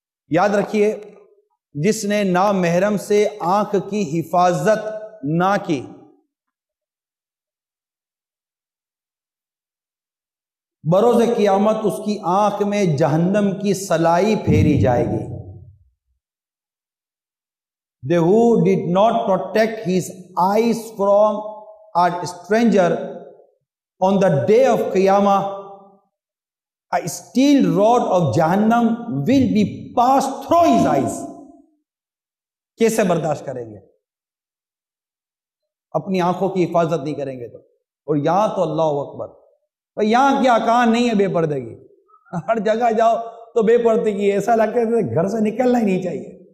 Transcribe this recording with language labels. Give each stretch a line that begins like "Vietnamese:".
Urdu: یاد رکھیے، جس نے نامحرم سے آنکھ کی حفاظت نہ کی، بروز قیامت اس کی آنکھ میں جہنم کی سلائی پھیری جائے گی.
English: They who did not protect his eyes from a stranger on the day of Qiyamah, a steel rod of Jahannam will be passed through his eyes.
Urdu: کیسے برداشت کریں گے؟ اپنی آنکھوں کی حفاظت نہیں کریں گے تو. اور یہاں تو اللہ اکبر، یہاں کیا کہاں نہیں ہے بے پردگی. ہر جگہ جاؤ تو بے پردگی، ایسا لگتا ہے گھر سے نکلنا ہی نہیں چاہیے.